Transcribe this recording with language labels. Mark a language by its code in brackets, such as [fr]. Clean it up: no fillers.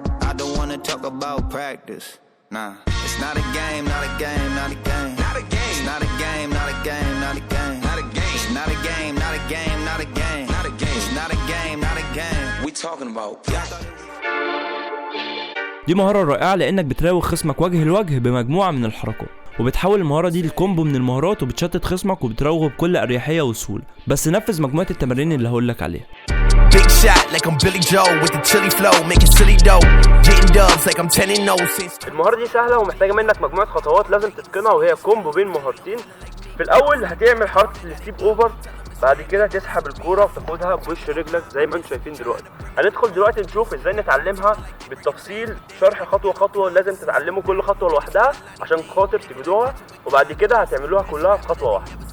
[en] I don't wanna talk about practice. Nah, it's not a game, not a game, not a game. Not a game. It's not a game, not a game, not a game, not a game. It's not a game, not a game, not a game, not a game. It's not a game, not a game. We talking about. [ar] دي مهارة رائعة لأنك بتراوغ خصمك وجه لوجه بمجموعة من الحركات، وبتحول المهارة دي لكومبو من المهارات وبتشتت خصمك وبتراوغه بكل أريحية وسهولة. بس نفذ مجموعة التمارين اللي هقولك عليها. [en] Big shot like I'm Billy Joe with the chili flow, making silly dough, getting dubs like I'm 10-0. [ar] المهارة دي سهلة ومحتاجة منك مجموعة خطوات لازم تتقنها، وهي كومبو بين مهارتين. في الأول هتعمل حركة الستيب أوفر، بعد كده تسحب الكورة وتاخدها بوش رجلك زي ما انتم شايفين دلوقتي. هندخل دلوقتي نشوف ازاي نتعلمها بالتفصيل، شرح خطوة خطوة، لازم تتعلموا كل خطوة لوحدها عشان خاطر تجدوها، وبعد كده هتعملوها كلها في خطوة واحدة.